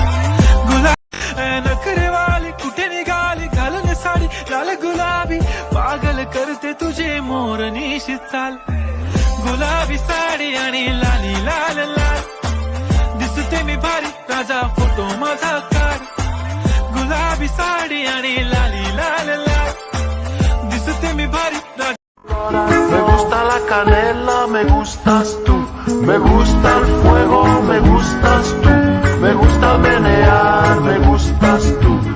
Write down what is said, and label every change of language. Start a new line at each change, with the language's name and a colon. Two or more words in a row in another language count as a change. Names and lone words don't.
Marathi: नखरेवाली कुठे निघाली घालून साडी लाल गुलाबी, पागल करते तुझे मोरनीशी चाल, गुलाबी साडी आणि लाली लाल लाल, दिसते मी भारी राजा फोटो माझा काढ, गुलाबी साडी आणि लाली लाल लाल, दिसते मी भारी राजा.
Spanish: Me gusta la canela, me gustas tú, me gusta el fuego, me gustas tú, me gusta menear, me gustas tú.